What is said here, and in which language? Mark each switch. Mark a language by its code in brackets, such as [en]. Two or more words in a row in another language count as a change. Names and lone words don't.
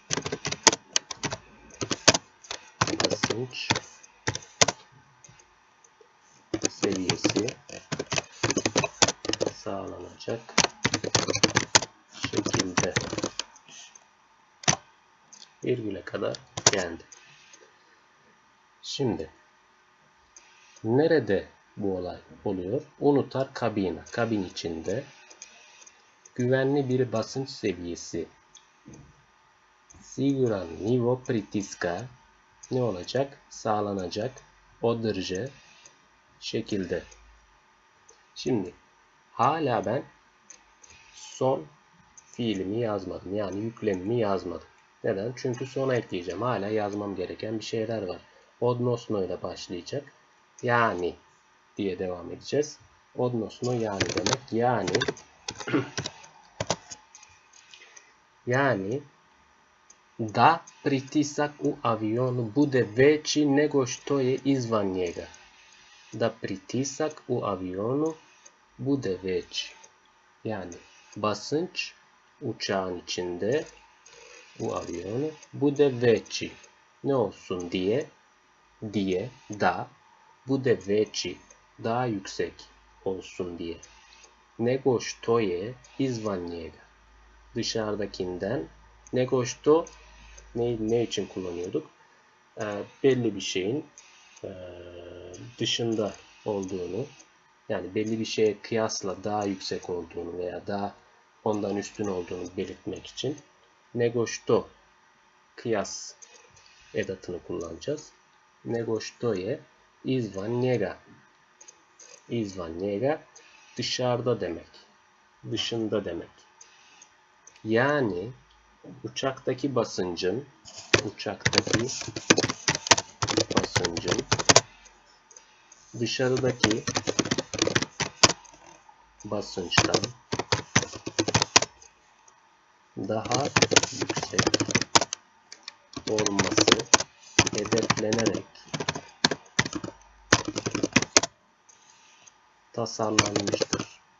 [tr] basınç seviyesi sağlanacak şekilde virgüle kadar geldi. Şimdi nerede bu olay oluyor? [hr] Unutar kabina, [tr] kabin içinde güvenli bir basınç seviyesi [hr] siguran nivo pritiska [tr] ne olacak? Sağlanacak. Održe şekilde. Şimdi hala ben son fiilimi yazmadım. Yani yüklemimi yazmadım. Neden? Çünkü sona ekleyeceğim. Hala yazmam gereken bir şeyler var. Odnosno ile başlayacak. Yani diye devam edeceğiz. Odnosno yani demek. [hr] Yani da pritisak u avionu bude veći nego što je izvan njega. Da pritisak u avionu bude veći. [tr] Yani basınç uçağın içinde [hr] u avionu bude veći. [tr] Ne olsun diye [hr] da bude veći [tr] daha yüksek olsun diye. [hr] Nego što je izvan njega. [tr] Dışarıdakinden. [hr] Nego što [tr] ne için kullanıyorduk? Belli bir şeyin dışında olduğunu, yani belli bir şeye kıyasla daha yüksek olduğunu veya daha ondan üstün olduğunu belirtmek için [hr] nego što [tr] kıyas edatını kullanacağız. [hr] Nego što je izvan njega. İzvan njega [tr] dışarıda demek. Dışında demek. Yani uçaktaki basıncın dışarıdaki basınçtan daha yüksek olması hedeflenerek tasarlanmıştır.